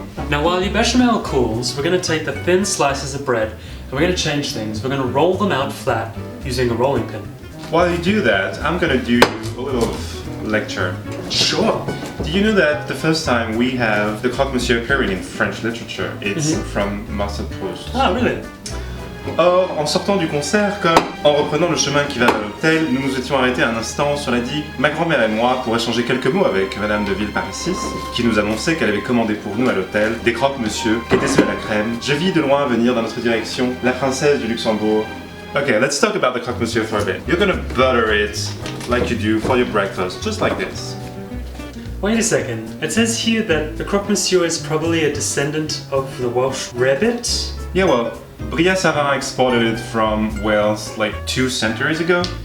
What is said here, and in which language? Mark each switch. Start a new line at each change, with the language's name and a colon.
English: Now while your bechamel cools, we're going to take the thin slices of bread and we're going to change things. We're going to roll them out flat using a rolling pin. While you do that, I'm going to do a little lecture. Sure. Do you know that the first time we have the croque monsieur appearing in French literature, it's from Marcel Proust? Ah, really?
French: Or, en sortant du concert, comme en reprenant le chemin qui va vers l'hôtel, nous nous étions arrêtés un instant sur la digue, ma grand-mère et moi, pour échanger quelques mots avec Madame de Villeparisis, qui nous annonçait qu'elle avait commandé pour nous à l'hôtel des croque monsieur qui étaient sur la crème. Je vis de loin venir dans notre direction la princesse du Luxembourg.
English: Okay, let's talk about the croque monsieur for a bit. You're gonna butter it like you do for your breakfast, just like this. Wait a second. It says here that the croque monsieur is probably a descendant of the Welsh rarebit. Yeah, well, Bria-Savarin exported it from Wales like 2 centuries ago.